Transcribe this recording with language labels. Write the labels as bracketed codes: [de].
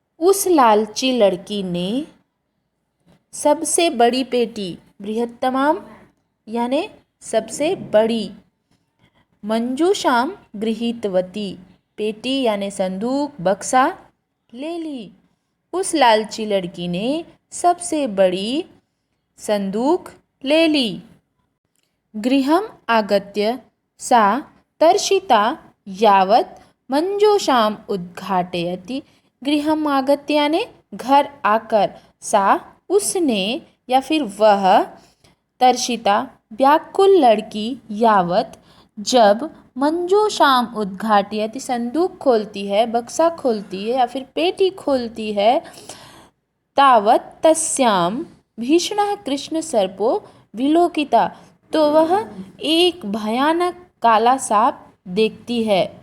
[hi] उस लालची लड़की ने सबसे बड़ी पेटी, [sa] बृहत्तमाम [hi] यानी सबसे बड़ी, [sa] मंजूषां गृहीतवती [hi] पेटी यानी संदूक बक्सा ले ली। उस लालची लड़की ने सबसे बड़ी संदूक ले ली। [sa] गृहम् आगत्य सा तर्षिता यावत् मंजूषाम् उद्घाटयति। गृहम् आगत्य [hi] यानी घर आकर, [sa] सा [hi] उसने या फिर वह, [sa] तर्षिता [hi] व्याकुल लड़की, [sa] यावत [hi] जब, [sa] मंजूषाम उद्घाटयति [hi] संदूक खोलती है, बक्सा खोलती है या फिर पेटी खोलती है, [sa] तावत तस्याम भीषणः कृष्ण सर्पो विलोकिता [hi] तो वह एक भयानक काला सांप देखती है।